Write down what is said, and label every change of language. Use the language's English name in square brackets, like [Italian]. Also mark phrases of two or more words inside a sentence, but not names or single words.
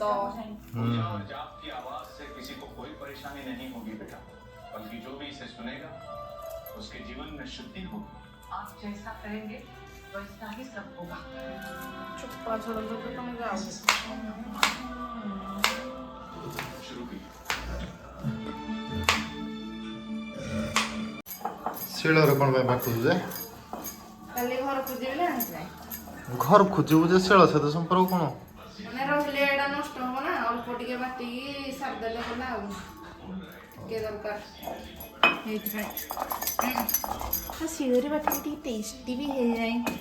[Hindi] आपकी आवाज से किसी को कोई परेशानी नहीं होगी बेटा बल्कि जो भी इसे सुनेगा उसके जीवन में शुद्धि होगी आप जैसा करेंगे वैसा ही सब होगा चुप्पा छोड़ दो तो तुम जाओ शुरू की [Odia] ଶିଳରେ କ'ଣ ପାଇଁ ବାଟୁଛୁ ଯେ କାଲି ଘରକୁ ଯିବି ନା ସେଥିପାଇଁ ଘର ଖୋଜିବୁ ଯେ ଶିଳ ସହିତ ସମ୍ପର୍କ କ'ଣ ମାନେ ରହିଲେ ଏଇଟା ନଷ୍ଟ ହବ ନା ଅଳ୍ପ ଟିକେ ବାଟିକି ସାରିଦେଲେ ଗଲା ଆଉ ଟିକେ ଦରକାର ସେଇଥିପାଇଁ ଶିଳରେ ବାଟିକି ଟିକେ ଟେଷ୍ଟି ବି ହେଇଯାଏ